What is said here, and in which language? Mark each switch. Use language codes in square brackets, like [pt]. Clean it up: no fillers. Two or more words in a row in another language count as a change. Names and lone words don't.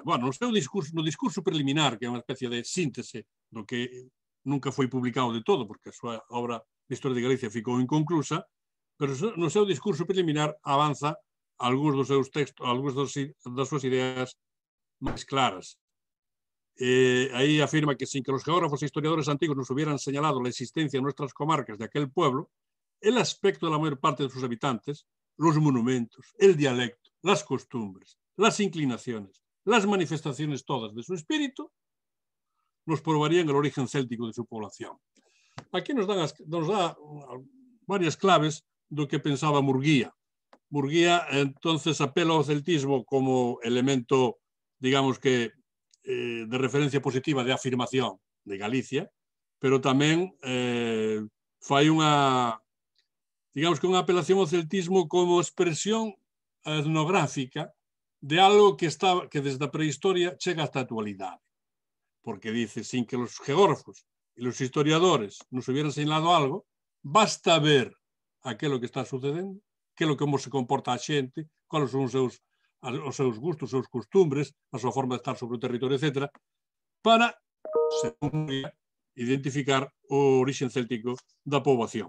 [gl] Bueno, no discurso preliminar, que é unha especie de síntese do que nunca foi publicado de todo, porque a súa obra de Historia de Galicia ficou inconclusa, pero no seu discurso preliminar avanza algúns dos seus textos, algúns das súas ideas máis claras. Aí afirma que [es] sin que los geógrafos e historiadores antiguos nos hubieran señalado la existencia en nuestras comarcas de aquel pueblo, el aspecto de la mayor parte de sus habitantes, los monumentos, el dialecto, las costumbres, las inclinaciones, las manifestaciones todas de su espíritu, nos probarían el origen céltico de su población. [gl] Aquí nos da varias claves do que pensaba Murguía. Murguía, entonces, apela ao celtismo como elemento, digamos que, de referencia positiva de afirmación de Galicia, pero tamén fai unha, digamos que unha apelación ao celtismo como expresión etnográfica de algo que desde a prehistoria chega hasta a actualidade. [es] Porque dice, sin que los geógrafos y los historiadores nos hubieran señalado algo, [gl] basta ver aquilo que está sucedendo, como se comporta a xente, cuáles son os seus gustos, os seus costumbres, a súa forma de estar sobre o territorio, etc., para, según identificar o origen céltico da poboación.